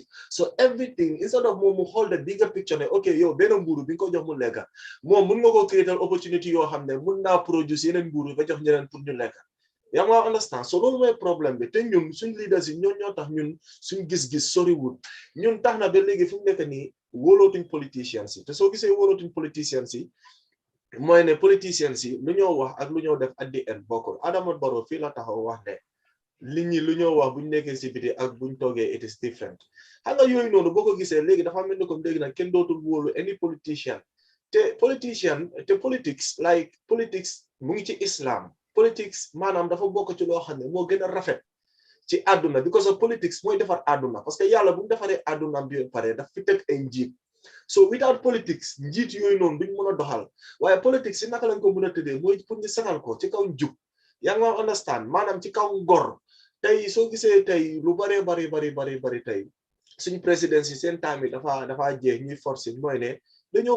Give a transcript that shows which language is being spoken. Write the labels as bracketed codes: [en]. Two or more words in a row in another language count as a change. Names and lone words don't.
[en] So everything instead of [wo] moom mu [en] hold the bigger picture [wo] ne okay yow benn mburu bi nga ko jox mu lekk moom mun nga ko créer opportunity yoo xam ne mun naa produce yeneen mburu ba jox ñeneen pour ñu lekk. yaa ngi understand so loolu mooy problème bi te ñun suñ leaders yi ñoo tax ñun suñ gis-gis soriwul ñun tax na ba léegi fu mu nekk nii wóolootuñ politicians yi te soo gisee wóolootuñ politicians yi mooy ne politicians yi lu ñoo wax ak lu ñoo def [en] at the end [wo] bokkul Adama Barrow fii la taxaw wax ne li ñi lu ñoo wax buñ nekkee si biti ak buñ toogee [en] it is different [wo] xam nga yooyu noonu boo ko gisee léegi dafa mel ni comme léegi nag kenn dootul wóolu [en] any politician [wo] te politics mu ngi ci islam politics maanaam dafa bokk ci loo xam ne moo gën a rafet ci àdduna [en] because of politics [wo] mooy defar àdduna parce que yàlla bu mu defaree àdduna bi pare daf fi teg ay njiit [en] so without politics [wo] njiit yooyu noonu duñ mën a doxal waaye politics si naka lañ ko mën a tëddee mooy pour ñu saxal ko ci kaw njub yaa nga understand maanaam ci kaw ngor tey soo gisee tey lu bari tey suñu président si seen time yi dafa jeex ñuy forcer mooy ne dañoo